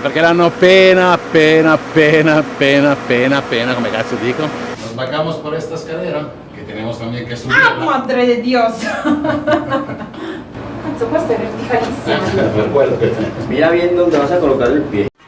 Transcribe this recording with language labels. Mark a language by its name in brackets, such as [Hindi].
[Italian] Perché l'hanno appena, come cazzo dico? [Spanish] Nos bajamos por esta escalera, que tenemos también que subir. Ah, madre de Dios! [Italian] Cazzo, questa è verticalissima. Per quello che... [Spanish] Mira bien dónde vas a colocar el pie.